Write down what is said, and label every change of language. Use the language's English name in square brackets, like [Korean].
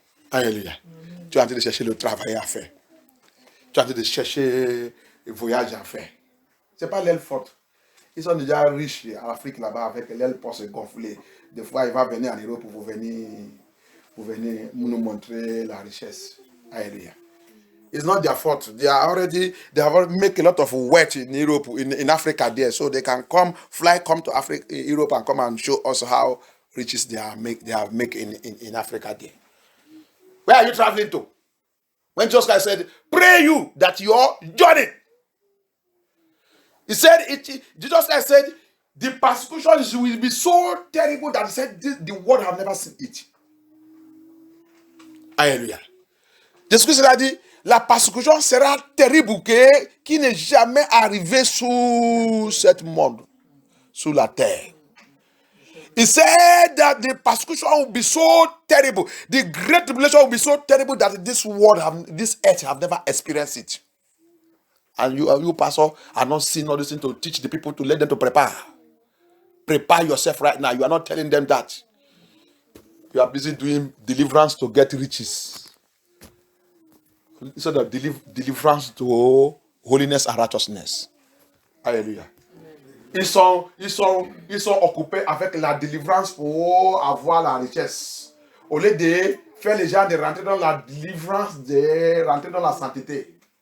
[French] Alléluia. Tu es en train de chercher le travail à faire. Tu es en train de chercher le voyage à faire. Ce n'est pas l'aile forte. Ils sont déjà riches en Afrique là-bas avec l'aile pour se gonfler. Des fois, il va venir en Europe pour venir nous montrer la richesse. Alléluia. [English] It's not their fault. They have already make a lot of wealth in Europe, in Africa there, so they can come to Africa, Europe, and come and show us how riches they have make in Africa there. Where are you traveling to? When Jesus Christ said, "Pray you that your journey," he said Jesus Christ said, the persecution will be so terrible that he said the world have never seen it. [French] Alléluia. [English] The scripture [French] a dit, la persécution sera terrible qui n'est jamais arrivé sous cette monde, sous la terre. [English] He said that the persecution will be so terrible, the great tribulation will be so terrible that this earth have never experienced it. And you pastor, are not seeing all this thing to teach the people, to let them to prepare. Prepare yourself right now. You are not telling them that. You are busy doing deliverance to get riches. Instead of deliverance to holiness and righteousness. [French] Alléluia. Ils sont occupés avec la délivrance pour avoir la richesse. Au lieu de faire les gens de rentrer dans la délivrance, de rentrer dans la sainteté.